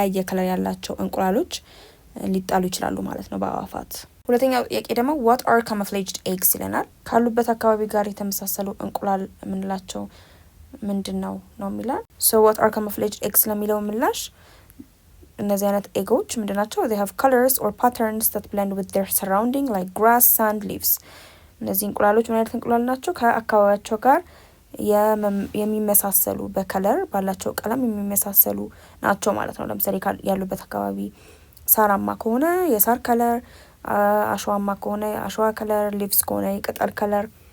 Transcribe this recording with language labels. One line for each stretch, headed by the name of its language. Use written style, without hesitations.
Amharic: ከለር ያላቸው እንቁላሎች ሊጣሉ ይችላሉ ማለት ነው በአዋፋት። ሁለተኛው ጥያቄ ደግሞ
English: what are camouflaged eggs
Amharic: ይለናል። ካሉበት አካባቢ ጋር የተመሳሰሉ እንቁላል የምንላቸው ምንድን ነው የሚላል።
English: so what are camouflaged eggs
Amharic: ለሚለው ምላሽ እነዚህ አይነት ኤጎች ምንድናቸው?
English: they have colors or patterns that blend with their surrounding like grass, sand, leaves።
Amharic: እነዚህ እንቁላሎች ምን አይነት እንቁላል ናቸው? ከአካባቢያቸው ጋር የሚመሳሰሉ በከለር ባላቸው ቀለም የሚመሳሰሉ ናቸው ማለት ነው። ለምሳሌ ያሉበት አካባቢ ሳራማ ከሆነ የሳር ከለር፣ አሸዋማ ከሆነ የአሸዋ ከለር፣ ሊቭስ ከሆነ የቅጠል ከለር